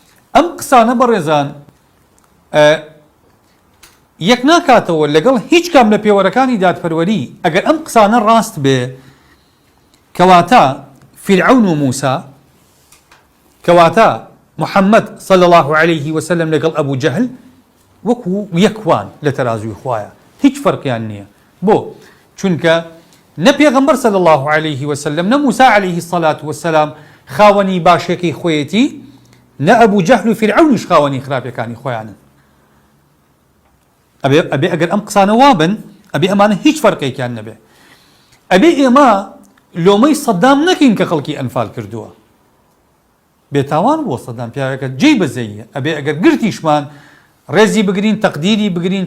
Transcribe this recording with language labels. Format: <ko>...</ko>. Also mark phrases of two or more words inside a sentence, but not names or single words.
<ckb>ئەم قسانە بەڕێزان یەک ناکاتەوە لەگەڵ هیچ کام لە پێوەرەکانی دادپەروەری ئەگەر ئەم قسانە ڕاست بێ کەواتە فرعون و موسا کەواتە محەممەد</ckb> <ar>صلى الله عليه وسلم</ar> <ckb>لەگەڵ ئەبوو جەهل وەکو یەکوان لە تەرازوی خوایە هیچ فەرقیان نییە بۆ چونکە نە پێغەمبەر</ckb> <ar>صلى الله عليه وسلم</ar> <ckb>نە موسا</ckb> <ar>عليه الصلاة والسلام</ar> <ckb>خاوەنی باشێکی خۆیەتی نە ئەبوو جەهل و فرعونیش خاوەنی خراپەکانی خۆیانن ئەبێ ئەگەر ئەم قسانە وابن ئەبێ ئەمانە هیچ فەرقێکیان نەبێ ئەبێ ئێمە لۆمەی سەدام نەکەین کە خەڵکی ئەنفال کردووە بێتاوان بۆ سەدام پیاوەکە جێی بەزەیە ئەبێ ئەگەر گرتیشمان ڕێزی بگرین تەقدیری بگرین</ckb>